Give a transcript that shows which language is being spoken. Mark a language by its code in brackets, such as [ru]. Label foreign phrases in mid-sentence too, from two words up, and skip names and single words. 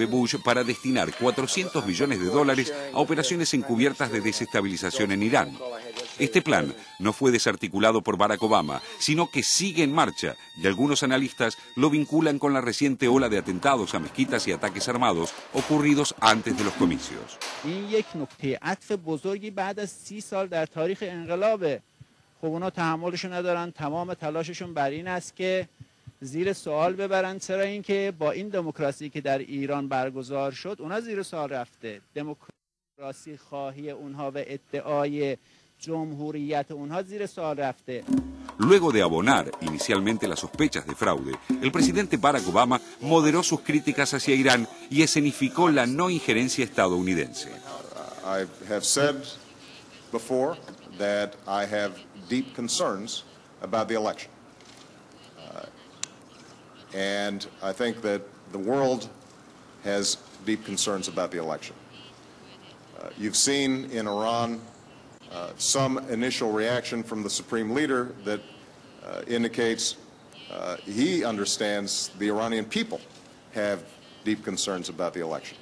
[es] Bush para destinar $400 millones a operaciones encubiertas de desestabilización en Irán. Este plan no fue desarticulado por Barack Obama, sino que sigue en marcha, y algunos analistas lo vinculan con la reciente ola de atentados a mezquitas y ataques armados ocurridos antes de los comicios. [fa] خب اونا تحملشو ندارن، تمام تلاششون بر این است که زیر سوال ببرن چرا اینکه با این دموکراسی که در ایران برگزار شد اونا زیر سوال رفته، دموکراسی خواهی اونها و ادعای جمهوریت اونها زیر سوال رفته. [es] Luego de abonar inicialmente las sospechas de fraude, el presidente Barack Obama moderó sus críticas hacia Irán y escenificó la no injerencia estadounidense. [en] I have said before that I have deep concerns about the election. And I think that the world has deep concerns about the election. You've seen in Iran some initial reaction from the supreme leader that indicates he understands the Iranian people have deep concerns about the election.